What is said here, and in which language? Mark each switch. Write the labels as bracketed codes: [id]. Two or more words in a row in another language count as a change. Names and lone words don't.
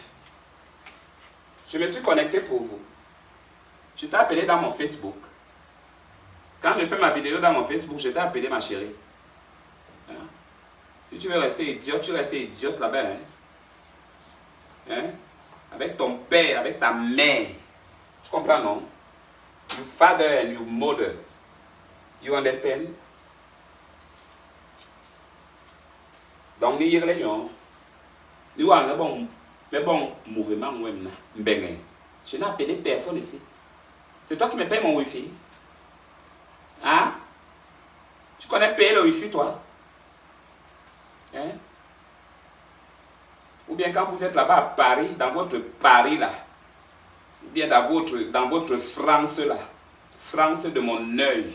[fr] Je me suis connecté pour vous. Je t'ai appelé dans mon Facebook. Quand j'ai fait ma vidéo dans mon Facebook, je t'ai appelé ma chérie. Hein? Si tu veux rester idiote, tu restes idiote là-bas. Hein? Hein? Avec ton père, avec ta mère. Tu comprends, non? [en] Your father and your mother. You understand? [fr] Donc, ni yirle yon. Ni wa mais bon, mouvement, je n'ai appelé personne ici. C'est toi qui me payes mon wifi. Hein? Tu connais payer le wifi, toi? Hein? Ou bien quand vous êtes là-bas à Paris, dans votre Paris là, ou bien dans votre France là, France de mon œil.